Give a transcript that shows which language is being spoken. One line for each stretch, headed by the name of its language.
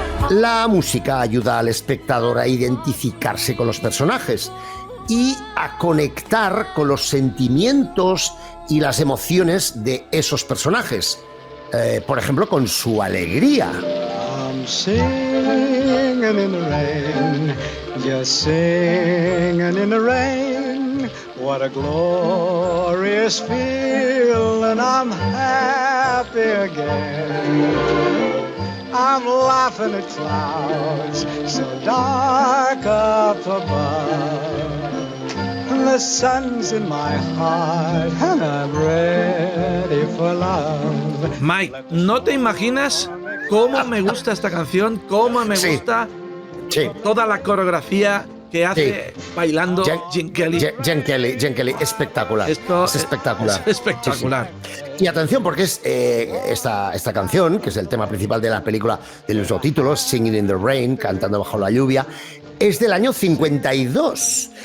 Spanish: La música ayuda al espectador a identificarse con los personajes y a conectar con los sentimientos y las emociones de esos personajes. Por ejemplo, con su alegría.
English: I'm singing in the rain, just singing in the rain. What a glorious feeling, I'm happy again. I'm laughing at clouds so dark up above. The sun's in my heart and I'm ready for love.
Spanish: Mike, no te imaginas cómo me gusta esta canción, cómo me Sí. gusta Sí. toda la coreografía que hace bailando Gene Kelly. Gene Kelly, espectacular. Esto es espectacular. Es espectacular. Sí, sí. Y atención, porque es esta canción, que es el tema principal de la película del mismo título, Singing in the Rain, cantando bajo la lluvia, es del año 52.